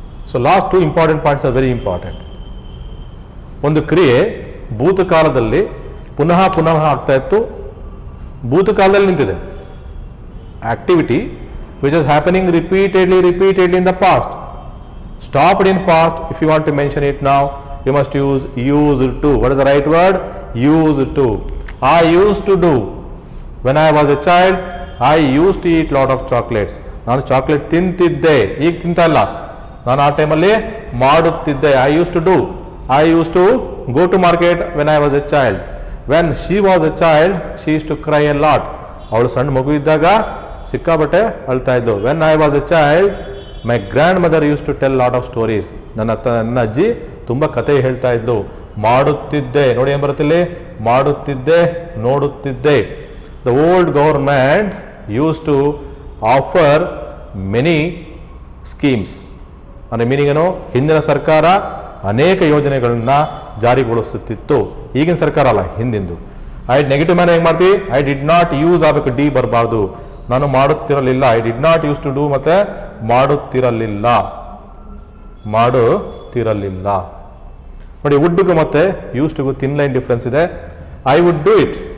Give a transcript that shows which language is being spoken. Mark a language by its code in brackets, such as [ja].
[en] So last two important points are very important. [kn] ಒಂದು ಕ್ರಿಯೆ ಭೂತಕಾಲದಲ್ಲಿ ಪುನಃ ಪುನಃ ಆಗ್ತಾ ಇತ್ತು, ಭೂತಕಾಲದಲ್ಲಿ ನಿಂತಿದೆ. [en] Activity which is happening repeatedly in the past, stopped in past. If you want to mention it now, you must use used to. What is the right word? Used to. I used to do. When I was a child, I used to eat lot of chocolates. [kn] ನಾನು chocolate ತಿಂತಿದ್ದೆ, ಈಗ ತಿಂತಲ್ಲ. ನಾನು ಆ ಟೈಮಲ್ಲಿ ಮಾಡುತ್ತಿದ್ದೆ. [en] I used to do. I used to go to market when I was a child. When she was a child, she used to cry a lot. [kn] ಅವಳು ಸಣ್ಣ ಮಗು ಇದ್ದಾಗ ಸಿಕ್ಕಾಬಟ್ಟೆ ಅಳ್ತಾ ಇದ್ಲು. [en] When I was a child, my grandmother used to tell lot of stories. [kn] ನನ್ನ ಅಜ್ಜಿ ತುಂಬ ಕತೆ ಹೇಳ್ತಾ ಇದ್ಲು. ಮಾಡುತ್ತಿದ್ದೆ, ನೋಡಿ ಏನು ಬರುತ್ತಿಲ್ಲಿ? ಮಾಡುತ್ತಿದ್ದೆ, ನೋಡುತ್ತಿದ್ದೆ. [en] The old government used to offer many schemes. [kn] ಅಂದರೆ ಮೀನಿಂಗ್ ಏನು? ಹಿಂದಿನ ಸರ್ಕಾರ ಅನೇಕ ಯೋಜನೆಗಳನ್ನ ಜಾರಿಗೊಳಿಸುತ್ತಿತ್ತು. ಈಗಿನ ಸರ್ಕಾರ ಅಲ್ಲ, ಹಿಂದಿಂದು. ನೆಗೆಟಿವ್ ಮ್ಯಾನ್ ಹೆಂಗೆ ಮಾಡ್ತೀವಿ? [en] I did not use [kn] ಆಗಬೇಕು, ಡಿ ಬರಬಾರ್ದು. ನಾನು ಮಾಡುತ್ತಿರಲಿಲ್ಲ. [en] I did not use to do [kn] ಮತ್ತೆ ಮಾಡುತ್ತಿರಲಿಲ್ಲ, ಮಾಡುತ್ತಿರಲಿಲ್ಲ. ನೋಡಿ, ವುಡ್ಗೂ ಮತ್ತೆ ಯೂಸ್ ಟು ತಿನ್ ಲೈನ್ ಡಿಫ್ರೆನ್ಸ್ ಇದೆ. [en] I would do it,